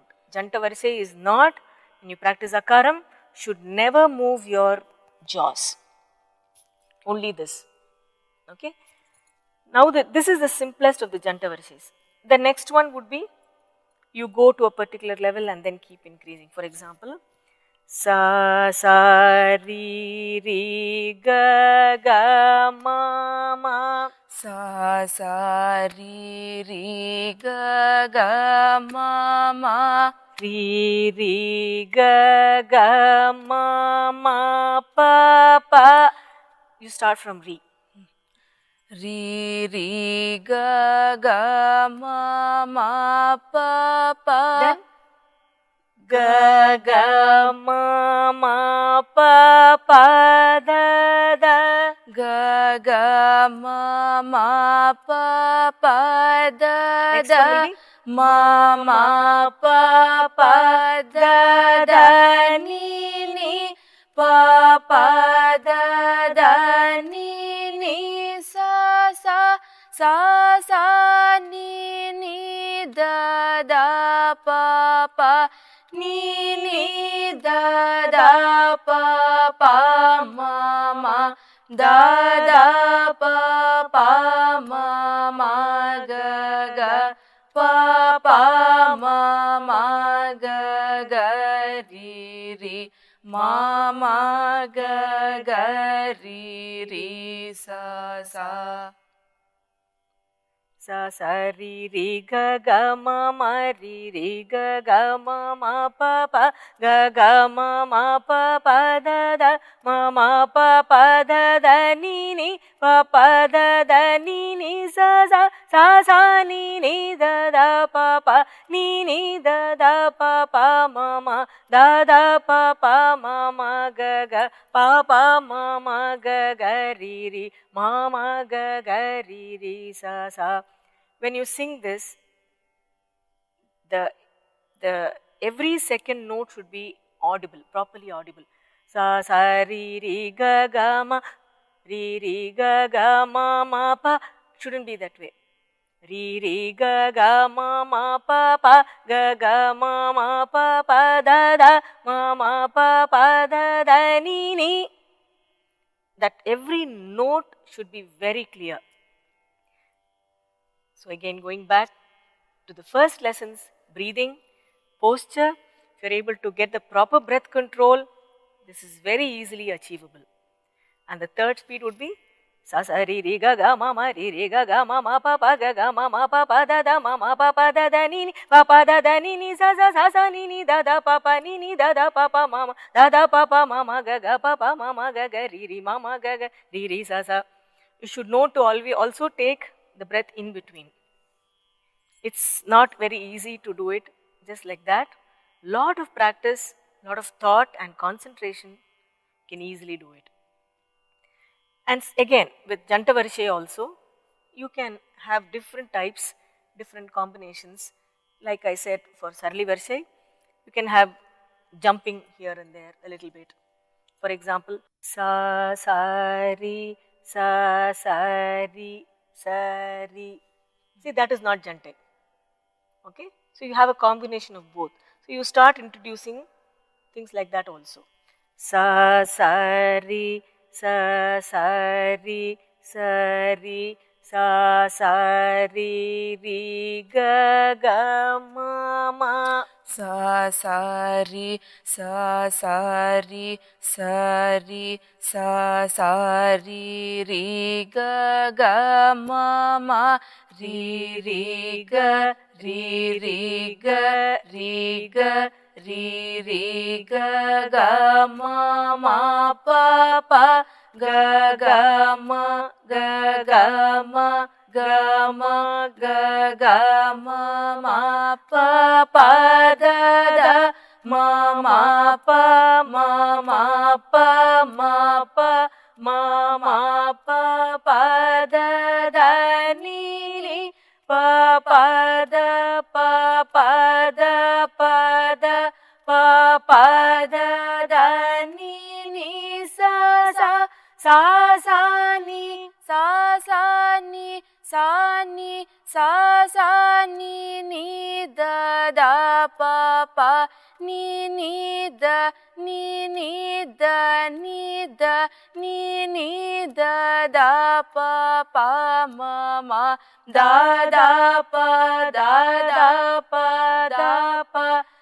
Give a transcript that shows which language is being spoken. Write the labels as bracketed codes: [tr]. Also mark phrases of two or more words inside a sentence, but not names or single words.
[en] Janta Varisai is not, when you practice Akaram, should never move your jaws. Only this. Okay. Now this is the simplest of the Janta Varisais. The next one would be, you go to a particular level and then keep increasing. For example, sa sa ri ri ga ga ma ma, sa sa ri ri ga ga ma ma, ri ri ga ga ma ma pa pa. You start from ri. Ri ri ga ga ma ma pa pa. Then ga ga ma ma pa pa da da. Ga ga ma ma pa pa da Next da. one will be Ma ma pa pa da da ni ni. Pa pa da da ni ni. Sa sa sa sa ni ni da da pa pa. Ni ni da da pa pa ma ma. Da da pa pa ma ma ga ga. Pa pa ma ma ga ga ri ri. Ma ma ga ga ri ri sa sa. sa sa ri ri ga ga ma ma ri ri ga ga ma ma pa pa ga ga ma ma pa pa da da ma ma pa pa da da ni ni pa pa da da ni ni sa sa sa sa ni ni da da pa pa ni ni da da pa pa ma ma da da pa pa ma ma ga ga pa pa ma ma ga ga ri ri ma ma ga ga ri ri sa sa. When you sing this, the every second note should be audible, properly audible. Sa sa ri ri ga ga ma, Re re ga ga ma ma pa. Shouldn't be that way. Re re ga ga ma ma pa pa ga ga ma ma pa pa da da ma pa pa da da ni ni. That every note should be very clear. So again, going back to the first lessons, breathing, posture, if you are able to get the proper breath control, this is very easily achievable. And the third speed would be sa sa re re ga ga ma ma re re ga ga ma ma pa pa ga ga ma pa pa da da ma pa pa da da ni ni pa pa da da ni ni sa sa ni ni da da pa pa ni ni da da pa pa ma da da pa pa ma ga ga pa pa ma ga ga re ma ga ga re sa sa. You should know to always also take the breath in between. It's not very easy to do it just like that. Lot of practice, lot of thought and concentration can easily do it. And again, with Janta Varishe also, you can have different types, different combinations. Like I said, for Sarli Varishe, you can have jumping here and there a little bit. For example, sa, sa, ri, sa, sa, ri, sa, ri. See, that is not Jante. Okay? So, you have a combination of both. So, you start introducing things like that also. Sa, sa, ri, sa, sa, ri, sa, ri, sa, sa, ri, ri, ga, ga, ma, ma. Sa sa ri sa sa ri sa ri sa sa ri ri ga ga ma ma ri ri ga ri ri ga ri ga ri ri ga ga ma ma pa pa ga ga ma ga ga ma ga ma ga ga ma pa pa da da ma pa ma pa ma pa ma pa pa da da ni ni pa pa da pa pa da pa da pa pa da da ni ni sa sa sa sa ni sa sa ni sa ni sa sa ni ni da da pa pa ni da ni da ni da ni da da pa pa ma ma da da pa da pa da pa